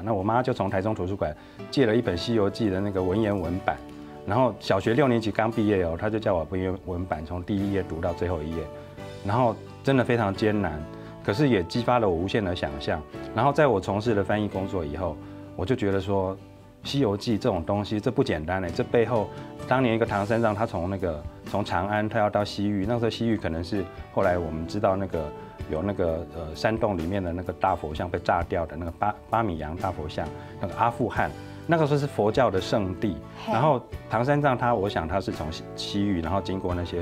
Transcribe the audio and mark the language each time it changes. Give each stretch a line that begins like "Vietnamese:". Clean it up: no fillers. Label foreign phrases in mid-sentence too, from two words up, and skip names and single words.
Chinese: 那我媽就從台中圖書館借了一本《西遊記》的那個文言文版，然後小學6年級剛畢業哦，她就叫我文言文版從第一頁讀到最後一頁，然後真的非常艱難。可是也激發了我無限的想象，然後在我從事了翻譯工作以後，我就覺得說，《西遊記》這種東西，這不簡單呢。這背後，當年一個唐三藏，他從長安，他要到西域，那時候西域可能是後來我們知道有山洞裡面的那個大佛像被炸掉的那個巴米揚大佛像，那個阿富汗，那個時候是佛教的聖地。然後唐三藏我想他是從西域，然後經過那些。